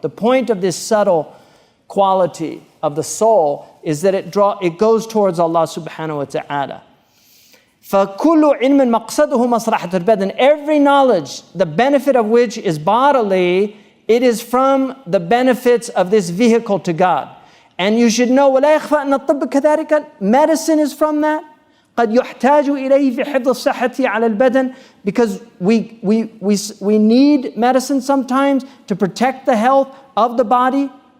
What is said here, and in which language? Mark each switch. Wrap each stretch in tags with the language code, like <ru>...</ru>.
<en>The point of this subtle quality of the soul is that it goes towards Allah subhanahu wa ta'ala.</en> <ar>فَكُلُّ عِلْمٍ مَقْصَدُهُ مَصْلَحَةُ الْبَدَنِ.</ar> <en>Every knowledge, the benefit of which is bodily, it is from the benefits of this vehicle to God. And you should know,</en> <ar>وَلَا يَخْفَى أَنَّ الطِّبَّ كَذَلِكَ.</ar> <en>Medicine is from that.</en> <ar>قد يحتاج إليه في حفظ الصحة على البدن,</ar> <en>because we need medicine sometimes to protect the health of the body.</en>